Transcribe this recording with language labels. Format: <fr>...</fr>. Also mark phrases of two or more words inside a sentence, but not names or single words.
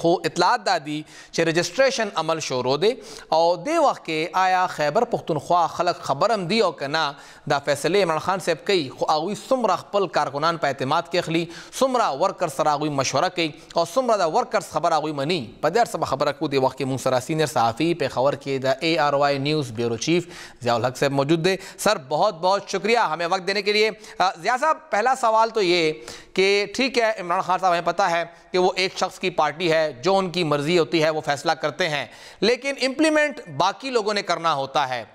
<ps>خو اطلاعات دا دي چې رجسټریشن عمل شروع دی او دې وخت کې آیا خیبر پښتونخوا خلک خبر هم دي او که نه دا فیصلې عمران خان صاحب کوي، خو هغوی څومره خپل کارکنان په اعتماد کې اخلي، څومره ورکرز سره هغوی مشوره کوي او څومره د ورکرز خبره هغوی مني. په دې هر څه به خبره کوو. دې وخت کې مونږ سره سینئر صحافی پیښور کے دا ARY نیوز بیورو چیف ضیاء الحق صاحب موجود دے.</ps> <ur>سر بہت بہت شکریہ ہمیں وقت دینے کے لیے. ضیاء صاحب پہلا سوال تو یہ کہ ٹھیک ہے عمران خان صاحب ہمیں پتہ ہے کہ وہ ایک شخص کی پارٹی ہے، جو ان کی مرضی ہوتی ہے وہ فیصلہ کرتے ہیں، لیکن امپلیمنٹ باقی لوگوں نے کرنا ہوتا ہے.</ur>